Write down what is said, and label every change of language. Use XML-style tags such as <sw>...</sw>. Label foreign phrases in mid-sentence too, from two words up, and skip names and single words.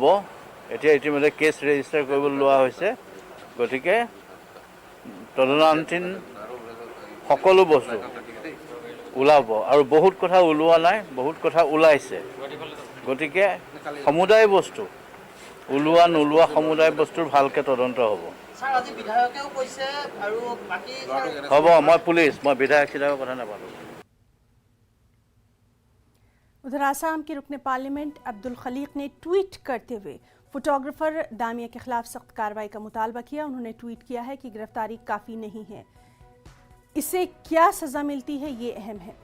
<as>এতিয়া ইতিমধ্যে কেছ ৰেজিষ্টাৰ কৰিবলৈ লোৱা হৈছে। গতিকে তদন্তাধীন সকলো বস্তু ওলাব আৰু বহুত কথা ওলোৱা নাই, বহুত কথা ওলাইছে। গতিকে সমুদায় বস্তু ওলোৱা নোলোৱা সমুদায় বস্তুৰ ভালকৈ তদন্ত হ'ব। হ'ব, মই পুলিচ, মই বিধায়ক চিধায়কৰ কথা নাপালোঁ।</as> <hi>उधर आसाम के रुकने पार्लियामेंट अब्दुल खलीक ने ट्वीट करते हुए फोटोग्राफर दामिया के खिलाफ सख्त कार्रवाई का मुतालबा किया। उन्होंने ट्वीट किया है कि गिरफ्तारी काफ़ी नहीं है, इससे क्या सज़ा मिलती है ये अहम है।</hi>